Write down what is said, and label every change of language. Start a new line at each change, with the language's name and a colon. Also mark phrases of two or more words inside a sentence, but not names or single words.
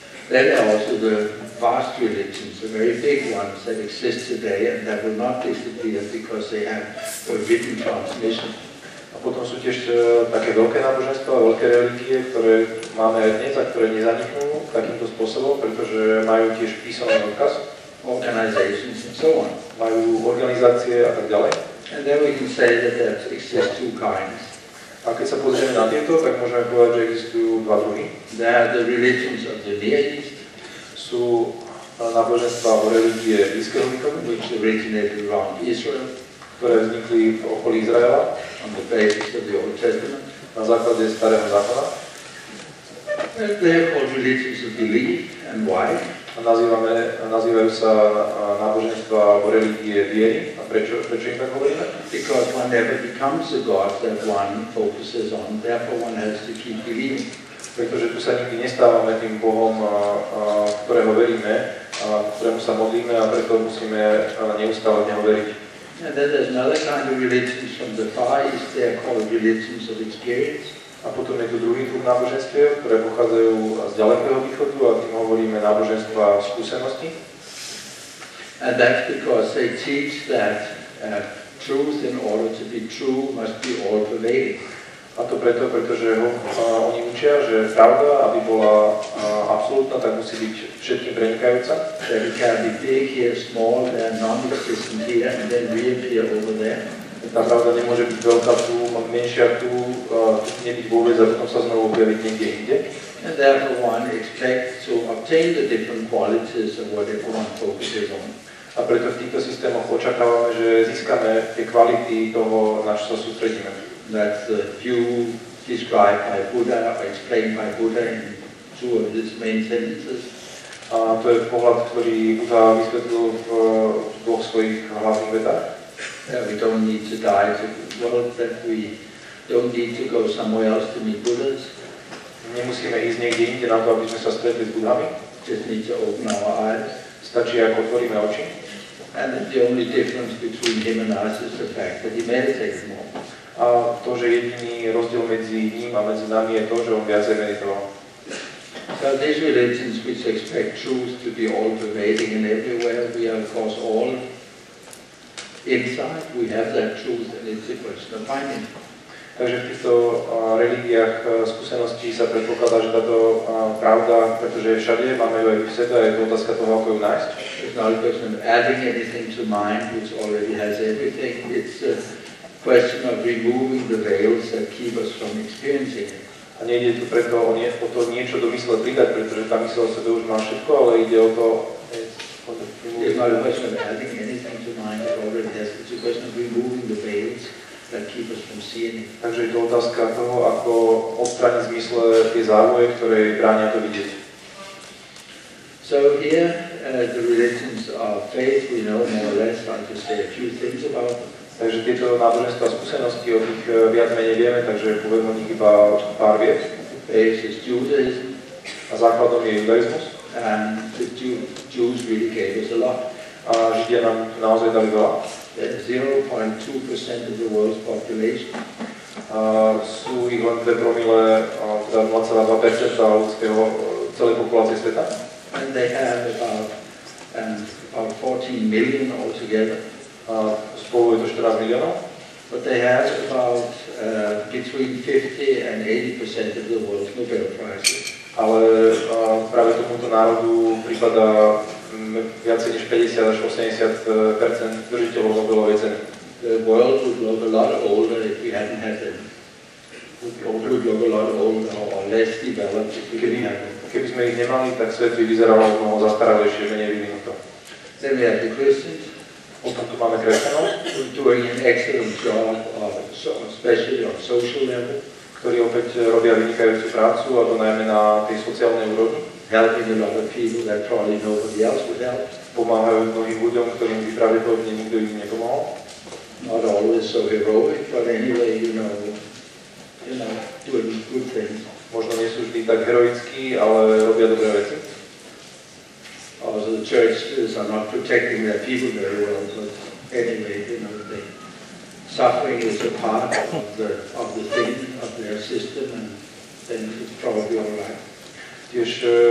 English: Then there are also the vast religions, the very big ones that exist today and that will not disappear because they have a written transmission.
Slovak: A potom sú tiež také veľké náboženstva, veľké religie, ktoré máme aj dnes a ktoré nezaniknú takýmto spôsobom, pretože majú tiež písomný odkaz.
English: Organizations and so on.
Slovak: Majú organizácie a tak ďalej.
English: And then we can say that there exist two kinds.
Slovak: A keď sa pozrieme na tieto, tak môžeme povedať, že existujú dva druhy.
English: There are the religions of the Near East.
Slovak: Sú náboženstva o religie Blízkeho východu,
English: which originated around Israel,
Slovak: ktoré vznikli v okolí Izraela,
English: on the basis of the Old Testament.
Slovak: Na základe Starého zákona.
English: They are called religions of belief, and why?
Slovak: A nazývajú sa náboženstva o religie viery. A prečo im tak hovoríme?
English: Because one never becomes a God that one focuses on, therefore one has to keep believing.
Slovak: Pretože tu sa nikdy nestávame tým Bohom, ktorého veríme, ktorému sa modlíme a preto musíme neustále v Neho veriť.
English: And then there's another kind of religions from the Far East, they are called religions of experience.
Slovak: A potom je tu druhý druh náboženstiev, ktoré pochádzajú z ďalekého východu a tým hovoríme náboženstva skúsenosti.
English: And that's because they teach that truth in order to be true must be all-pervading.
Slovak: A to preto, pretože oni učia, že pravda, aby bola absolútna, tak musí byť všetkým prenikajúca.
English: That it can be big here, small, and non-existent here, and then reappear over there.
Slovak: Tá pravda nemôže byť veľká tu, menšia tu, nebyť vôbec a potom sa znovu objaviť niekde inde.
English: And therefore one expects to obtain the different qualities of whatever one focuses on.
Slovak: A preto v týchto systémoch očakávame, že získame tie kvality toho, na čo sa sústredíme.
English: That's the view described by Buddha, or explained by Buddha in two of his main sentences.
Slovak: A to je pohľad, ktorý Buddha vysvetlil v dvoch svojich hlavných vetách.
English: We don't need to die to the world, that we don't need to go somewhere else to meet Buddhas.
Slovak: Nemusíme ísť niekde inde na to, aby sme sa stretli s Budhami.
English: Just need to open our eyes.
Slovak: Stačí, ako otvoríme oči.
English: And the only difference between him and us is the fact that he meditates more.
Slovak: A to, že jediný rozdiel medzi ním a medzi nami je to, že on viacej meditoval.
English: So these religions which expect truth to be all-pervading and everywhere, we are of course all inside, we have that truth and it's a question of finding.
Slovak: Takže v týchto religiách skúseností sa predpokladá, že táto pravda, pretože je všade, máme ju aj v sebe a je to otázka toho, ako ju nájsť.
English: It's not a question of adding anything to mind which already has everything, it's a question of removing the veils that keep us from experiencing it.
Slovak: A nejde tu preto o to niečo do mysle pridať, pretože tá mysle o sebe už má všetko, ale ide o to...
English: It's not a question of adding anything to mind that already has, it's a question of removing the veils that keep us from seeing it.
Slovak: Takže je to otázka toho, ako odstrániť z mysle tie závoje, ktoré bránia to vidieť.
English: So here, the religions of faith, we know more or less, I'll just say a few things about them.
Slovak: Takže tieto náboženstva skúsenosti o tých viac menej vieme, takže poviem o nich iba pár viet.
English: Faith is Judaism.
Slovak: A základom je judaizmus.
English: And the Jews really gave us a lot.
Slovak: A Židia nám naozaj dali veľa.
English: 0.2% of the world's population.
Slovak: Sú ich len 2 promile, teda 0,2% ľudského celej populácie sveta.
English: And they have about 14 million altogether.
Slovak: Spolu je to 14 miliónov.
English: But they have about between 50 and 80% of the world's Nobel Prizes.
Slovak: Ale práve tomuto národu prípada viacej než 50 až 80% držiteľov Nobelovej ceny.
English: The world would look a lot older if we hadn't had them. Would look a lot older or less developed if we didn't have them.
Slovak: Keby sme ich nemali, tak svet by vyzeral mnoho zastaralejšie, menej vyvinuto.
English: Then we have the Christians.
Slovak: Potom tu máme kresťanov,
English: doing an excellent job, especially on social level,
Slovak: ktorí opäť robia vynikajúcu prácu, a to najmä na tej sociálnej úrovni.
English: Helping a lot of people that probably nobody else would help.
Slovak: Pomáhajú mnohým ľuďom, ktorým by pravdepodobne nikto iný nepomohol.
English: Not always so heroic, but anyway, you know, doing good things.
Slovak: Možno nie sú vždy tak heroickí, ale robia dobré veci.
English: Also the churches are not protecting their people very well, but anyway, you know, the suffering is a part of the thing, of their system, and then it's probably all right.